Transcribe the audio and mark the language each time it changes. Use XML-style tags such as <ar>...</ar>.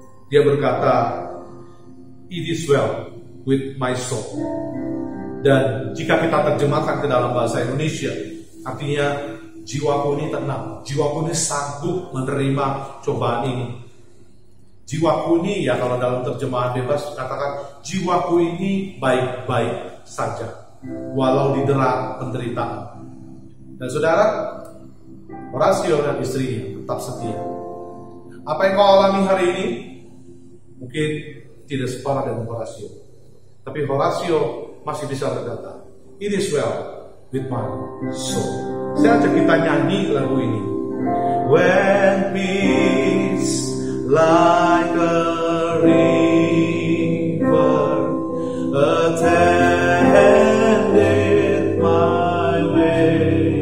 <id>Dia berkata,</id> <en>"It is well with my soul."</en> <id>Dan jika kita terjemahkan ke dalam bahasa Indonesia, artinya jiwaku ini tenang, jiwaku ini sanggup menerima cobaan ini. Jiwaku ini, ya kalau dalam terjemahan bebas katakan, jiwaku ini baik-baik saja, walau didera penderitaan. Dan saudara, Horatio dan istrinya tetap setia. Apa yang kau alami hari ini mungkin tidak separah dengan Horatio, tapi Horatio masih bisa berkata,</id> <en>"It is well with my soul."</en> <id>Saya ajak kita nyanyi lagu ini.</id> <en>When peace like a river attended my way,</en>